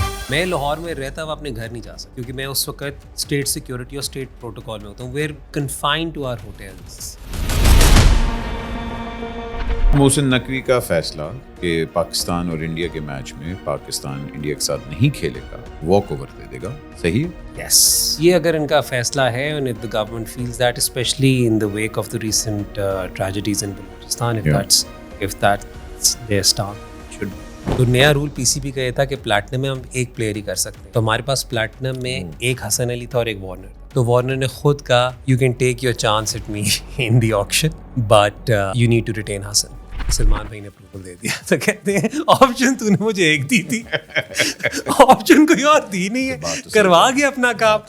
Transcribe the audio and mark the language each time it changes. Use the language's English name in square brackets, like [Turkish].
[Urdu] میں لاہور میں رہتا ہوا اپنے گھر نہیں جا سکتا کیونکہ میں اس وقت اسٹیٹ سیکورٹی اور اسٹیٹ پروٹوکول میں ہوتا ہوں. [English] We are confined to our hotels. [Urdu] Mohsin Naqvi کا فیصلہ کہ پاکستان اور انڈیا کے میچ میں پاکستان انڈیا کے ساتھ نہیں کھیلے گا, واک اوور دے دے گا, صحیح ہے؟ [English] yes, [Urdu] یہ اگر ان کا فیصلہ ہے [English] and if the government feels that, especially in the wake of the recent tragedies in Balochistan, if that's their stand, should be. [Urdu] تو نیا رول پی سی بی کا یہ تھا کہ پلیٹنم میں ہم ایک پلیئر ہی کر سکتے ہیں. تو ہمارے پاس پلیٹنم میں ایک حسن علی تھا اور ایک وارنر تھا. تو وارنر نے خود کہا [English] You can take your chance at me in the auction but you need to retain Hasan. [Urdu] سلمان بھائی نے اپروول دے دیا. تو کہتے ہیں آپشن تو نے مجھے ایک دی تھی, آپشن کوئی اور دی نہیں ہے, کروا گیا اپنا کام.